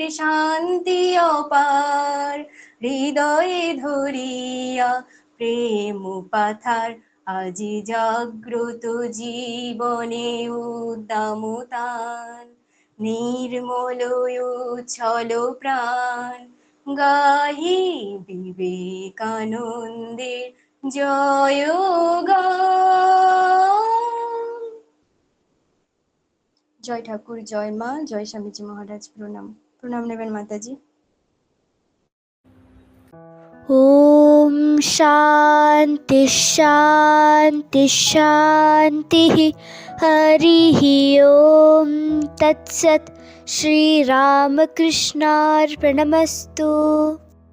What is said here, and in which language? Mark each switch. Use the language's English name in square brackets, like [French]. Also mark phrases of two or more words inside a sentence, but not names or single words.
[Bangla] শান্তি অপার, হৃদয়ে ধরিয়া প্রেম পাথার, আজি জাগ্রত জীবনে উদ্দামতান, নির্মল উচ্ছল প্রাণ গাহি বিবেকানন্দের জয়গান। জয় ঠাকুর, জয় মা, জয় স্বামীজি মহারাজ। প্রণাম। প্রণাম নেবেন মাতাজি। [Sanskrit] ॐ शान्ति शान्ति शान्तिः। हरिः ॐ तत्सत्। श्रीरामकृष्णार्पणमस्तु।